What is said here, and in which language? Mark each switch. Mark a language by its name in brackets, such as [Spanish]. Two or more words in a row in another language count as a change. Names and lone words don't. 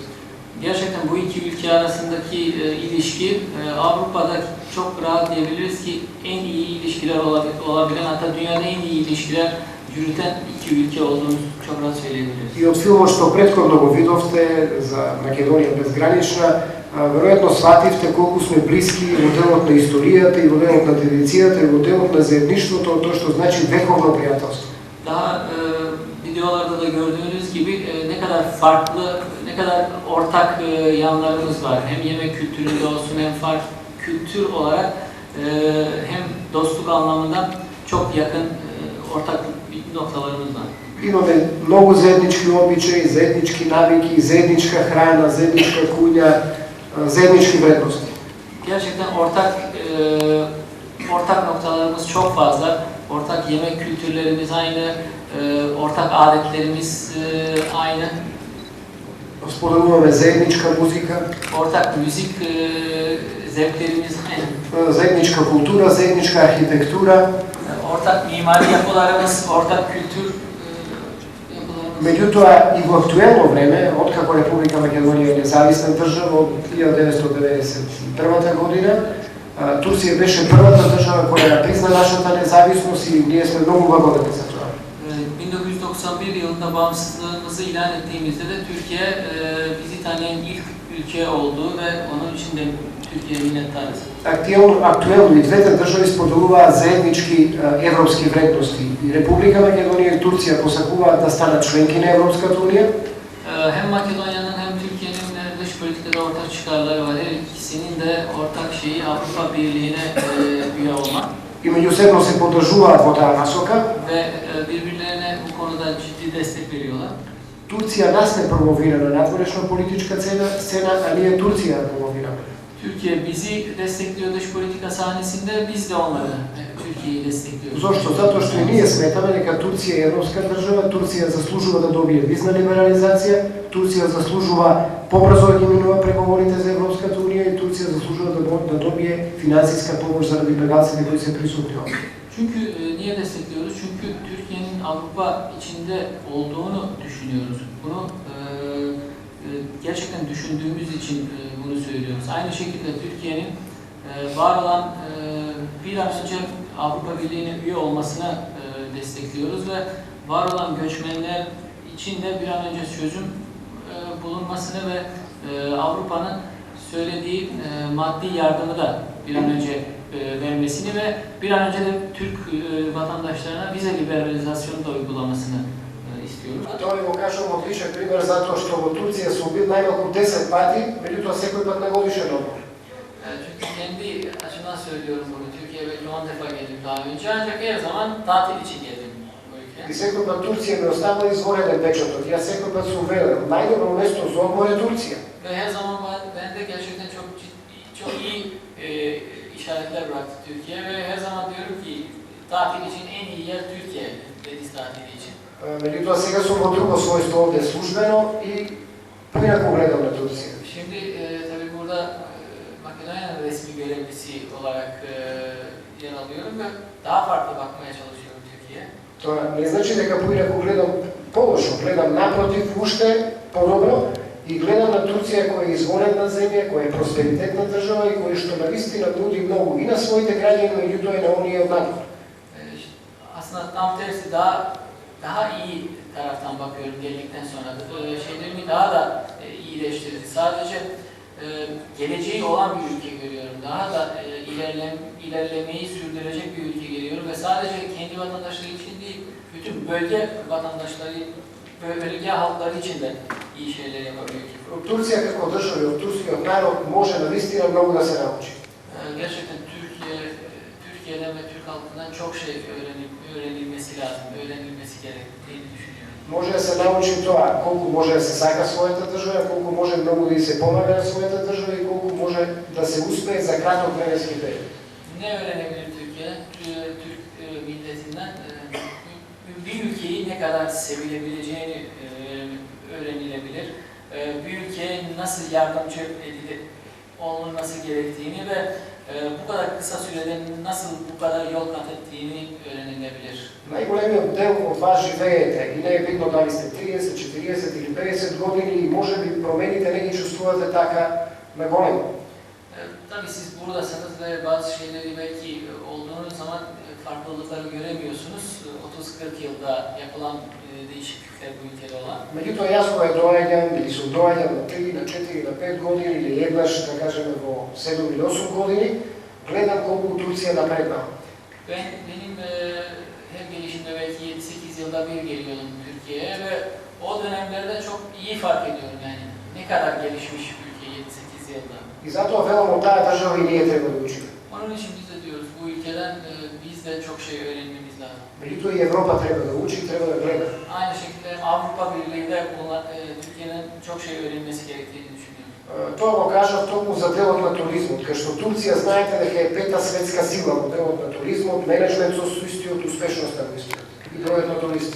[Turkish] Gerçekten bu iki ülke Türkiye arasındaki ilişki Avrupa'da çok rahat diyebiliriz ki en iyi ilişkiler olabilen, hatta dünyada en iyi ilişkiler yürüten iki ülke olduğunu çok rahat söyleyebiliriz. [Macedonian] И од филмот што претходно го видовте за Македонија безгранична, веројатно свативте колку сме блиски во делот на историјата и во делот на традицијата и во делот на заедништвото, тоа што значи вековно пријателство. [Turkish] Daha videolarda da gördüğünüz gibi ne kadar farklı, ne kadar ortak yanlarımız var. Hem yemek kültüründe olsun hem farklı kültür olarak hem dostluk anlamında çok yakın ortak noktalarımız var. [Macedonian] Имаме многу заеднички обичаи, заеднички навики, заедничка храна, заедничка куња, заеднички вредности. [Turkish] Gerçekten ortak noktalarımız çok fazla. Ortak yemek kültürlerimiz aynı, ortak adetlerimiz aynı. [Macedonian] Споделуваме заедничка музика, [Turkish] Ortak müzik zevklerimiz aynı. [Macedonian] заедничка култура, заедничка архитектура. [Turkish] Ortak mimari yapılarımız, ortak kültür yapılarımız. [Macedonian] Меѓутоа, и во актуелно време, откако Република Македонија е независна држава од 1991 година, Турција беше првата држава која призна нашата независност и ние сме многу благодарни за тоа. [Turkish] 1991 yılında bağımsızlığımızı ilan ettiğimizde de Türkiye bizi tanıyan ilk ülke oldu ve onun için de Türkiye'ye minnettarız. [Macedonian] Актуелно и двете држави споделуваат заеднички европски вредности. И Република Македонија и Турција посакуваат да станат членки на Европската унија. [Turkish] Hem Makedonya'nın hem Türkiye'nin dış politikada ortak çıkarları var. Her ikisinin de ortak şeyi Avrupa Birliği'ne üye olmak. [Macedonian] И меѓусебно се поддржуваат во таа насока. [Turkish] Ve birbirlerine bu konuda ciddi destek veriyorlar. [Macedonian] Турција нас не промовира на надворешна политичка сцена, а ние Турција промовираме. [Turkish] Türkiye bizi destekliyor dış politika sahnesinde, biz de onları, Türkiye'yi destekliyoruz. [Macedonian] Зошто? Затоа што и ние сметаме дека Турција е европска држава, Турција заслужува да добие визна либерализација, Турција заслужува побрзо да ги минува преговорите за Европската унија и Турција заслужува да добие финансиска помош заради бегалците кои се присутни овде. [Turkish] Çünkü niye destekliyoruz? Çünkü Türkiye'nin Avrupa içinde olduğunu düşünüyoruz. Bunu gerçekten düşündüğümüz için bunu söylüyoruz. Aynı şekilde Türkiye'nin var olan bir an önce Avrupa Birliği'ne üye olmasını destekliyoruz ve var olan göçmenler için de bir an önce çözüm bulunmasını ve Avrupa'nın söylediği maddi yardımı da bir an önce vermesini ve bir an önce de Türk vatandaşlarına vize liberalizasyonu da uygulamasını istiyoruz. [Macedonian] Тоа ви го кажувам одличен пример затоа што во Турција сум бил најмалку 10 пати, меѓутоа секој пат на годишен одмор. [Turkish] Çünkü kendi açımdan söylüyorum bunu. Türkiye'ye belki 10 defa geldim daha önce ancak her zaman tatil için geldim bu ülkeye. [Macedonian] И секој пат Турција ми остава извореден печатот. Јас секој пат сум велел, најдобро место за одмор е Турција. [Turkish] Ve her zaman bende gerçekten çok iyi işaretler bıraktı Türkiye ve her zaman diyorum ki tatil için en iyi yer Türkiye, deniz tatili için. [Macedonian] Меѓутоа сега сум во друго својство овде службено и поинаку гледам на Турција. [Turkish] Şimdi tabii burada Makedonya'nın resmi görevlisi olarak yer alıyorum ve daha farklı bakmaya çalışıyorum Türkiye'ye. [Macedonian] Тоа не значи дека поинаку гледам полошо, гледам напротив уште подобро и гледам на Турција која е изворена земја, која е просперитетна држава и која што навистина нуди многу и на своите граѓани, меѓутоа и на оние од надвор. [Turkish] Aslında tam tersi daha iyi taraftan bakıyorum geldikten sonra. Şeylerimi daha da iyileştirdi. Sadece geleceği olan bir ülke görüyorum. Daha da ilerlemeyi sürdürecek bir ülke görüyorum ve sadece kendi vatandaşları için değil, bütün bölge vatandaşları, bölge halkları için de iyi şeyler yapabiliyor. [Macedonian] Турција како држава и од турскиот народ може навистина многу да се научи. [Turkish] Gerçekten Türkiye'den ve Türk halkından çok şey öğrenilmesi lazım, öğrenilmesi gerektiğini düşünüyorum. [Macedonian] Може да се научи тоа колку може да се сака својата држава, колку може многу да се помага на својата држава и колку може да се успее за краток временски период. [Turkish] Ne öğrenebilir Türkiye? Türk milletinden bir ülkeyi ne kadar sevilebileceğini öğrenilebilir. Bir ülkeye nasıl yardımcı olunması gerektiğini ve bu kadar kısa sürede nasıl bu kadar yol kat ettiğini öğrenilebilir. [Macedonian] Најголемиот дел од вас живеете и не е битно дали сте 30, 40 или 50 години и може би промените не ги чувствувате така ме молим. [Turkish] Tabii siz buradasınız ve bazı şeyleri belki olduğunuz zaman farklılıkları göremiyorsunuz. 30-40 yılda yapılan değişiklikler bu ülkede olan. [Macedonian] Меѓутоа, јас кога доаѓам, или сум доаѓал на 3, на 4, на 5 години, или еднаш, да кажеме, во 7 или 8 години, гледам колку Турција напреднала. [Turkish] Benim her gelişimde belki 7-8 yılda bir geliyordum Türkiye'ye ve o dönemlerde çok iyi fark ediyorum yani. Ne kadar gelişmiş ülke 7-8 yılda. [Macedonian] И затоа велам од таа држава и ние треба да учиме. [Turkish] Onun için biz de diyoruz bu ülkeden biz de çok şey öğrenmemiz lazım. [Macedonian] Меѓутоа и Европа треба да учи, треба да гледа. [Turkish] Aynı şekilde Avrupa Birliği'nde bulunan Türkiye'nin çok şey öğrenmesi gerektiğini düşünüyorum. [Macedonian] Тоа го кажав токму за делот на туризмот, кај што Турција знаете дека е пета светска сила во делот на туризмот, менеджмент со истиот, успешноста на истиот и бројот на туристи.